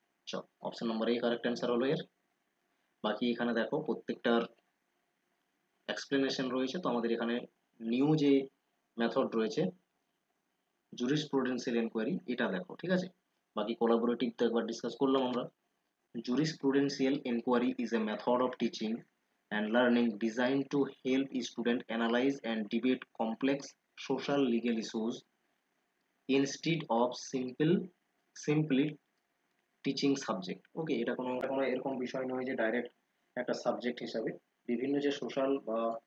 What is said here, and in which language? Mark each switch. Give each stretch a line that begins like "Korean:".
Bangla: চল, option number এ correct answer হলো এর। বাকি এখানে দেখো প্রত্যেকটার এক্সপ্লেনেশন রয়েছে, তো আমাদের এখানে নিউ যে মেথড রয়েছে জুরিসপ্রুডেন্সিয়াল এনকোয়ারি, এটা দেখো। ঠিক আছে, বাকি কোলাবোরেটিভ তো একবার ডিসকাস করলাম আমরা।
English: Jurisprudential inquiry is a method of teaching and learning designed to help students analyze and debate complex social legal issues instead of simply teaching subject.
Bangla: ওকে, এটা কোনো এরকম বিষয় নয় যে ডাইরেক্ট একটা সাবজেক্ট হিসাবে বিভিন্ন যে সোশ্যাল বা